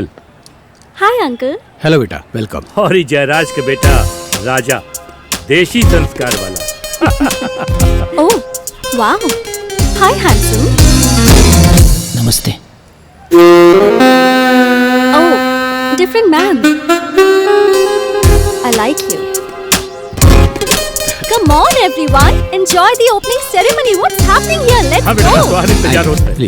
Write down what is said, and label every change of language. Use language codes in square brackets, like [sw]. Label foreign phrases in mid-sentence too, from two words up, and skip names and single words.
[en] Hi uncle. Hello beta, welcome. [hi] और ये जयराज के बेटा राजा, देशी संस्कार वाला। [en] Oh wah, hi handsome. [hi] नमस्ते। [en] Oh different man. I like you. Come on everyone, enjoy the opening ceremony. What's happening here? Let's [hi] हाँ बेटा, [en] go. [hi] तुम्हारे इंतजार होता है।